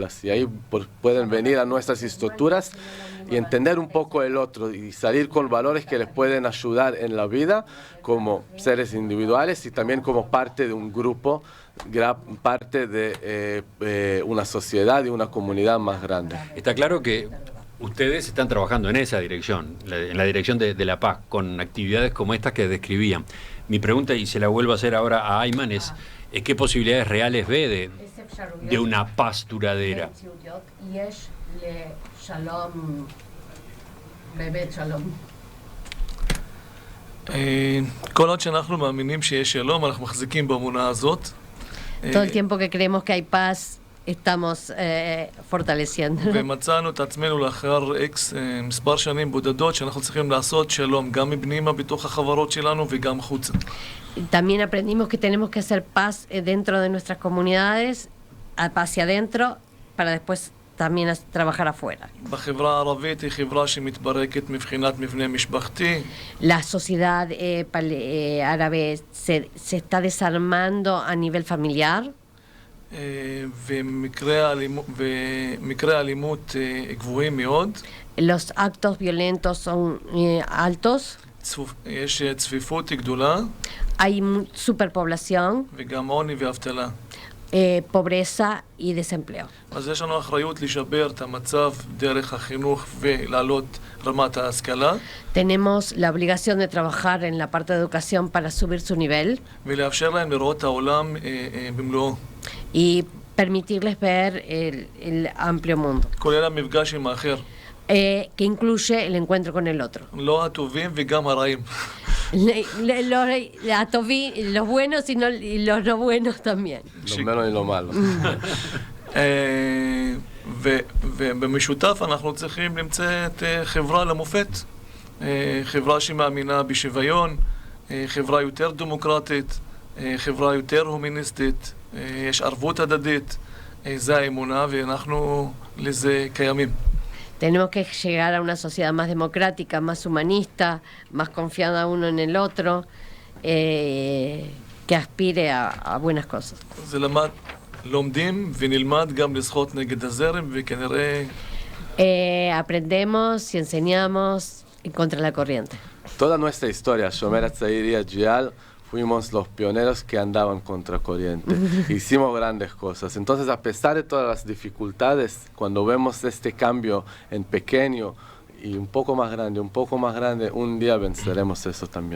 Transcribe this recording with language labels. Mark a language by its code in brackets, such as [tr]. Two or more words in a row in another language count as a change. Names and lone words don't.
[es] Y ahí pueden venir a nuestras estructuras y entender un poco el otro y salir con valores que les pueden ayudar en la vida como seres individuales y también como parte de un grupo, parte de una sociedad y una comunidad más grande. Está claro que ustedes están trabajando en esa dirección, en la dirección de la paz, con actividades como estas que describían. Mi pregunta, y se la vuelvo a hacer ahora a Ayman, es ¿qué posibilidades reales ve de una paz duradera? [he] כל עוד שאנחנו מאמינים שיש שלום, אנחנו מחזיקים באמונה הזאת. [es] Todo el tiempo que creemos que hay paz, estamos fortaleciendo. [he] ומצאנו את עצמנו לאחר מספר שנים בודדות שאנחנו צריכים לעשות שלום גם מבנימה בתוך החברות שלנו וגם חוצה. [es] También aprendimos que tenemos que hacer paz dentro de nuestras comunidades, hacia adentro, para después también trabajar afuera. [he] בחברה הערבית היא חברה שמתברקת מבחינת מבנה משפחתי. [es] La sociedad árabe se está desarmando a nivel familiar. [he] ומקרי אלימות גבוהים מאוד. [es] Los actos violentos son altos. [he] יש צפיפות גדולה. [es] Hay superpoblación. [he] וגם עוני ואבטלה. [es] Pobreza y desempleo. [he] אז יש לנו אחריות לשפר את המצב דרך החינוך ולעלות רמת ההשכלה. [es] Tenemos la obligación de trabajar en la parte de educación para subir su nivel. [he] ולאפשר להם לראות את העולם במלואו. [es] Y permitirles ver el amplio mundo. [he] כולל המפגש עם האחר. [es] que incluye el encuentro con el otro. [he] לא הטובים וגם הרעים. [es] Los buenos y los no buenos también. Lo menos y lo malo. [he] ובמשותף אנחנו צריכים למצאת חברה למופת, חברה שמאמינה בשוויון, חברה יותר דמוקרטית, חברה יותר הומניסטית, יש ערבות הדדית, זה האמונה ואנחנו לזה קיימים. [es] Tenemos que llegar a una sociedad más democrática, más humanista, más confiada uno en el otro, que aspire a buenas cosas. [he] זה למד, לומדים ונלמד גם לשחות נגד הזרם וכנראה... [es] Aprendemos y enseñamos en contra de la corriente. Toda nuestra historia, Shomer HaTzair y Agial, fuimos los pioneros que andaban contra corriente. Hicimos grandes cosas. Entonces, a pesar de todas las dificultades, cuando vemos este cambio en pequeño y un poco más grande, un día venceremos eso también.